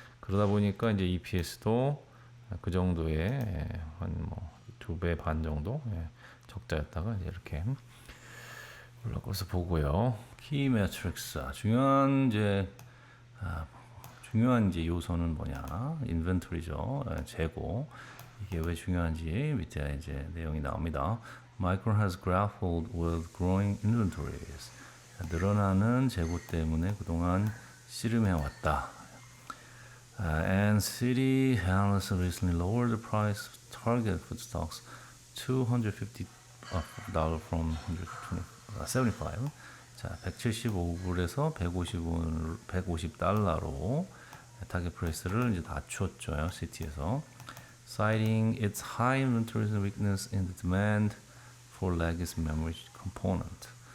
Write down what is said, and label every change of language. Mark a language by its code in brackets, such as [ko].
[ko] 그러다 보니까 이제 EPS도 그 정도의 한 뭐 2배 반 정도 적자였다가 이제 이렇게 올라갈 것을 보고요. 키 매트릭스 중요한 이제 요소는 뭐냐? 인벤토리죠. 재고. 이게 왜 중요한지 밑에 이제 내용이 나옵니다. [en] Micron has grappled with growing inventories. [ko] 늘어나는 재고 때문에 그동안 씨름해왔다. [en] And Citi analysts recently lowered the price target for stocks $250 from 175. [ko] 자, 175불에서 150달러로 타겟 프라이스를 이제 낮췄죠. 시티에서. [en] Citing its high inventories and weakness in the demand for legacy memory component.